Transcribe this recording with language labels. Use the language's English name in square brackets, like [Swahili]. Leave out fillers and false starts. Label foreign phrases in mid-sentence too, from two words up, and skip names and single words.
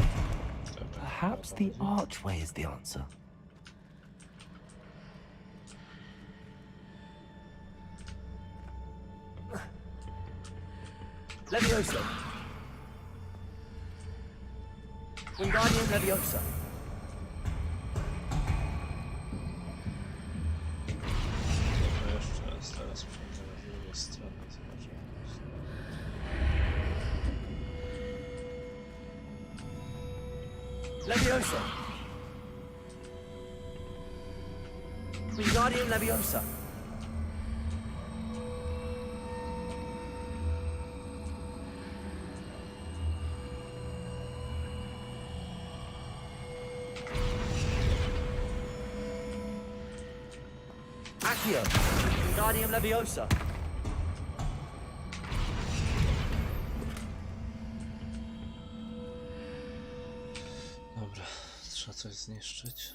[English] Perhaps the archway is the answer. Leviosa. Wingardium Leviosa. [Polish] Jeszcze raz, teraz przejdziemy z drugiej strony. Leviosa. Wingardium Leviosa. Accio. Wingardium Leviosa. Dobra, trzeba coś zniszczyć.